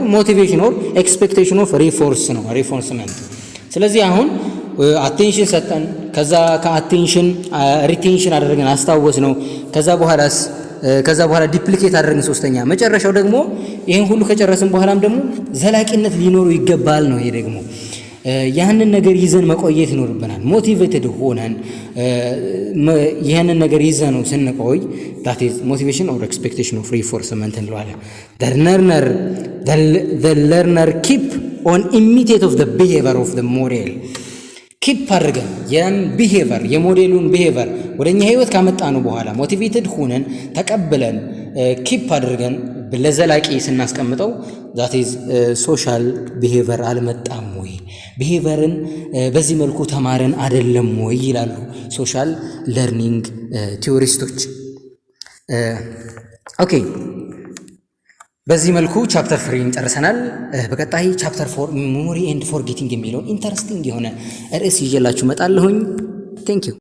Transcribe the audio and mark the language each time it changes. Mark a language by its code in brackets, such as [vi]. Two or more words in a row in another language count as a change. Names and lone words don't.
[en] motivation or expectation of reinforce [am] ነው፣ ሪፎርስመንት። ስለዚህ አሁን አቴንሽን ሰጠን፣ ከዛ ከአቴንሽን ሪቴንሽን አደረግን፣ አስታወስ ነው። ከዛ በኋላ ዲፕሊኬት አደረግን። ሶስተኛ መጨረሻው ደግሞ ይህን ሁሉ ከጨረስን በኋላም ደግሞ ዘላቂነት ሊኖሩ ይገባል ነው። ይሄ ደግሞ ያንን ነገር ይዘን መቆየት ይኖርብናል። ሞቲቬትድ ሆነን ይህንን ነገር ይዘን ነው ስንቆይ [en] that is motivation or expectation of reinforcement [am] እንለዋለን። the [en] learner keep on imitate of the behavior of the model። [am] ኪፕ አድርገን የቢሄቨር የሞዴሉን ቢሄቨር ወደኛ ህይወት ካመጣነው በኋላ ሞቲቬትድ ሆነን ተቀብለን ኪፕ አድርገን ለዘላቂ ስናስቀምጠው [en] that is social behavior [am] አልመጣም ወይ፣ ቢሄቨርን በዚህ መልኩ ተማረን አይደለም ወይ ይላሉ [en] social learning [am] ቲዎሪስቶች። ኦኬ በዚህ መልኩ ቻፕተር 3 ጨርሰናል። በቀጣይ ቻፕተር 4 [en] memory and forgetting [am] የሚለውን ኢንተረስቲንግ የሆነ ርዕስ ይዤላችሁ እመጣለሁኝ። [en] thank you